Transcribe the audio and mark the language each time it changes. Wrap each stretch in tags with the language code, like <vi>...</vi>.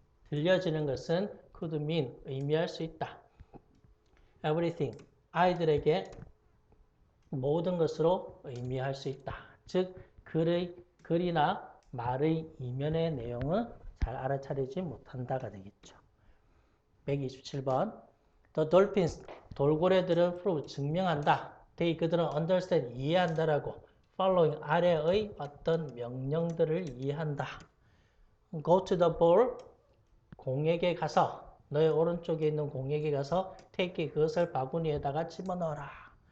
<ko>들려지는 것은</ko> <en>could mean,</en> <ko>의미할 수 있다. Everything, 아이들에게 모든 것으로 의미할 수 있다. 즉, 글이나 말의 이면의 내용은 잘 알아차리지 못한다가 되겠죠. 127번.</ko> <en>The dolphins,</en> <ko>돌고래들은</ko> <en>prove,</en> <ko>증명한다. They, 그들은 understand, 이해한다라고. following, 아래의 어떤 명령들을 이해한다.</ko> <en>Go to the ball,</en> <ko>공에게 가서, 너의 오른쪽에 있는 공에게 가서 take, 그것을 바구니에다가 집어넣어라.</ko>